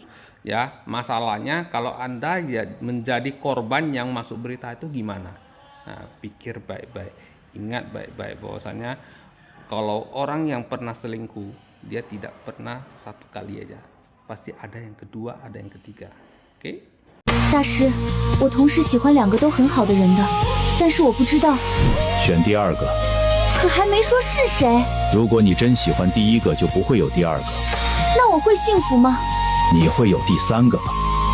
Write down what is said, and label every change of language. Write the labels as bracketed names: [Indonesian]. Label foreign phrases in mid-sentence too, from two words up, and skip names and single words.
[Indonesian] Ya, masalahnya kalau Anda ya menjadi korban yang masuk berita itu gimana? Nah, pikir baik-baik. Ingat baik-baik bahwasanya kalau orang yang pernah selingkuh, dia tidak pernah satu kali aja. Pasti ada yang kedua, ada yang ketiga. Oke? [Chinese] 大师，我同时喜欢2个都很好的人的，但是我不知道，选第2个。可还没说是谁。如果你真喜欢第1个，就不会有第2个，那我会幸福吗？你会有第3个。